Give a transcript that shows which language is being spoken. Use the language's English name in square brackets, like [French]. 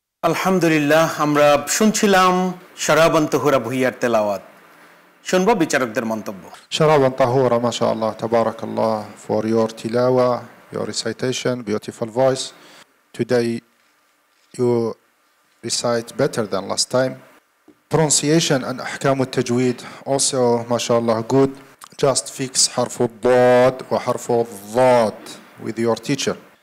[Bangla] আলহামদুলিল্লাহ, আমরা শুনছিলাম শারাবান তাহুরা ভুইয়ার তেলাওয়াত। শুনবো বিচারকদের মন্তব্য। [Arabic] شرابا طهورا. [English] ما شاء الله تبارك الله for your tilawa, your recitation, beautiful voice. Today you recite better than last time. Pronunciation and أحكام التجويد also ما شاء الله good. Just fix حرف الضاد وحرف الضاد with your teacher.